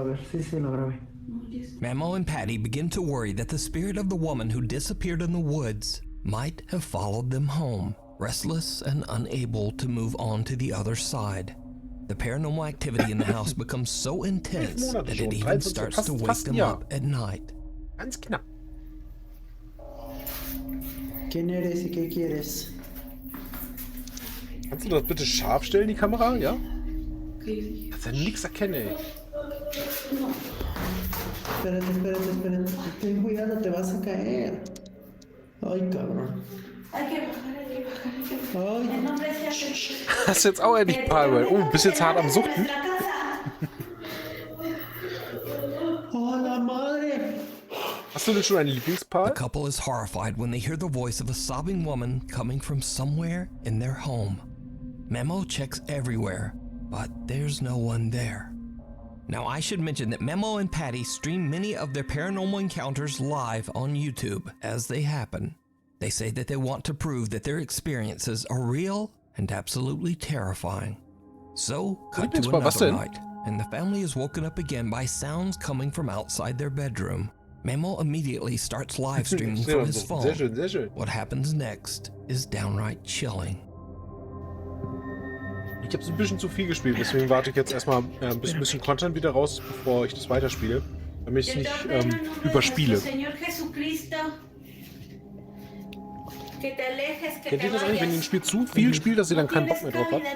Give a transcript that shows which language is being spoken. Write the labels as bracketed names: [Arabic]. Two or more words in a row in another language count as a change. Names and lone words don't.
[English] Memo and Patty begin to worry that the spirit of the woman who disappeared in the woods might have followed them home, restless and unable to move on to the other side. The paranormal activity in the house becomes so intense that it even starts to wake them up at night. [German] Ganz knapp. [Spanish] ¿Quién eres y qué quieres? [German] Kannst du das bitte scharf stellen, die Kamera? Ja? Kannst ja nix erkennen, ey. [Spanish] Espérate. Ten cuidado, te vas a caer. Ay, cabrón. [German] Hast du jetzt auch endlich Power? Oh, bist jetzt hart am Suchten? [Spanish] Oh, la madre. [German] Hast du denn schon einen Lieblingspaar? [English] The couple is horrified when they hear the voice of a sobbing woman coming from somewhere in their home. Memo checks everywhere, but there's no one there. Now I should mention that Memo and Patty stream many of their paranormal encounters live on YouTube as they happen. They say that they want to prove that their experiences are real and absolutely terrifying. So, cut to another night, and the family is woken up again by sounds coming from outside their bedroom. Memo immediately starts live streaming from his phone. [German] Sehr schön, sehr schön. [English] What happens next is downright chilling. [German] Ich habe ein bisschen zu viel gespielt, deswegen warte ich jetzt erstmal, bis ein bisschen Content wieder raus ist, bevor ich das weiterspiele, damit ich es nicht überspiele. Kennt ihr das eigentlich, wenn ihr ein Spiel zu viel spielt, dass ihr dann keinen Bock mehr drauf habt?